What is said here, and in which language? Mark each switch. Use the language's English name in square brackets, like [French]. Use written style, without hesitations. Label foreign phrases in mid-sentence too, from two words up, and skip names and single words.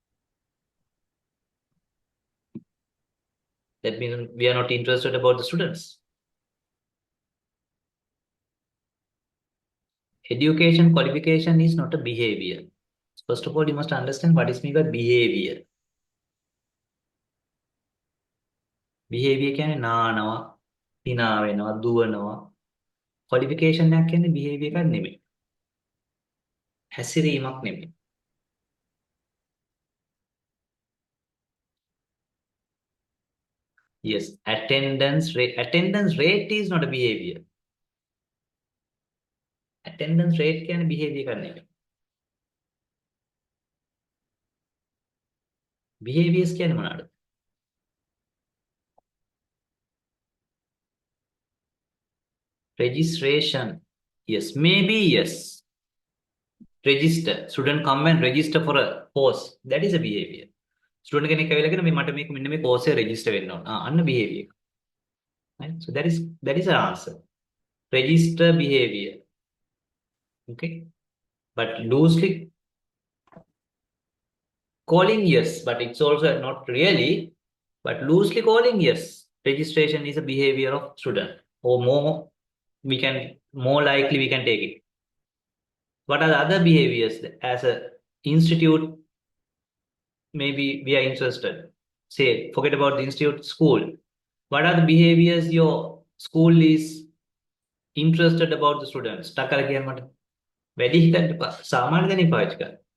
[English] That means we are not interested about the students. Education qualification is not a behavior. First of all, you must understand what is meant by behavior. [Sinhala] Behavior කියන්නේ නානවා, hina වෙනවා, දුවනවා. Qualification එකක් කියන්නේ behavior එකක් නෙමෙයි. හැසිරීමක් නෙමෙයි. [English] Yes, attendance rate. Attendance rate is not a behavior. Attendance rate [Sinhala] කියන්නේ behavior එකක් නෙමෙයි. Behaviors කියන්නේ මොනවාද? [English] Registration. Yes, maybe yes. Register. Student come and register for a course. That is a behavior. [Sinhala] Student කෙනෙක් ඇවිල්ලා කියන මේ මට මේක මෙන්න මේ course එක register වෙන්න ඕන. අන්න behavior. [English] Right? So that is an answer. Register behavior. Okay. But loosely calling, yes, but it's also not really, but loosely calling, yes. Registration is a behavior of student, or more likely we can take it. What are the other behaviors as a institute? Maybe we are interested. Say, forget about the institute, school. What are the behaviors your school is interested about the students? [Sinhala] Takara කියන මට වැඩි හිතන්න එපා. සාමාන්‍ය දැනි පාවිච්චි කරන්න.